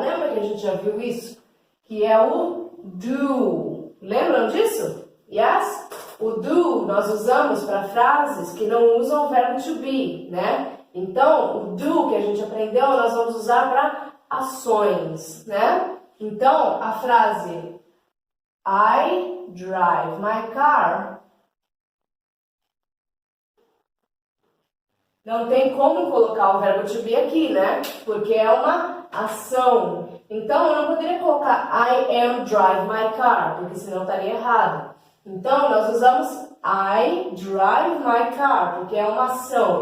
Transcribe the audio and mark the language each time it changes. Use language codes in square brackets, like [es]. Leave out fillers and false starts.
[pt] Lembra que a gente já viu isso? Que é o do. Lembram disso? Yes? O do nós usamos para frases que não usam o verbo to be, né? Então, o do que a gente aprendeu, nós vamos usar para ações, né? Então, a frase [en] I drive my car. [pt] Não tem como colocar o verbo to be aqui, né? Porque é uma ação. Então, eu não poderia colocar [en] I am drive my car, [pt] porque senão estaria errado. Então, nós usamos [en] I drive my car, [pt] porque é uma ação.